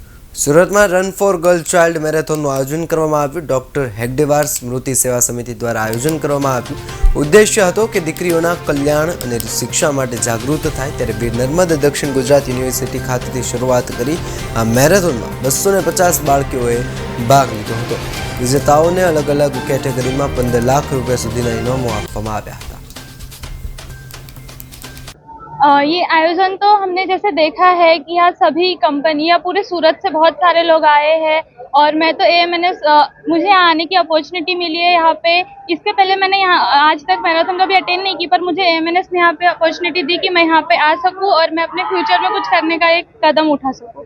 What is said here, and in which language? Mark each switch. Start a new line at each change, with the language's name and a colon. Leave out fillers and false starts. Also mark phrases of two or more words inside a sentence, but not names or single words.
Gujarati: સુરતમાં રન ફોર ગર્લ ચાઇલ્ડ મેરેથોન આયોજન કરવામાં આવ્યું। ડૉક્ટર હેગડેવાર સ્મૃતિ સેવા સમિતિ દ્વારા આયોજન કરવામાં આવ્યું। ઉદ્દેશ્ય હતો કે દીકરીઓના કલ્યાણ અને શિક્ષા માટે જાગૃત થાય। ત્યારે વીર નર્મદ દક્ષિણ ગુજરાત યુનિવર્સિટી ખાતેથી શરૂઆત કરી આ મેરેથોનમાં 250 બાળકીઓએ ભાગ લીધો હતો। વિજેતાઓને અલગ અલગ કેટેગરીમાં 15 લાખ રૂપિયા સુધીના ઇનામો આપવામાં આવ્યા હતા।
Hindi: ये आयोजन तो हमने जैसे देखा है कि यहाँ सभी कंपनियां पूरे सूरत से बहुत सारे लोग आए हैं और मैं तो एएमएनएस मुझे यहाँ आने की अपॉर्चुनिटी मिली है यहाँ पे। इससे पहले मैंने यहाँ आज तक मैराथन कभी अटेंड नहीं की, पर मुझे एएमएनएस ने यहाँ पे अपॉर्चुनिटी दी कि मैं यहाँ पे आ सकूँ और मैं अपने फ्यूचर में कुछ करने का एक कदम उठा सकूँ।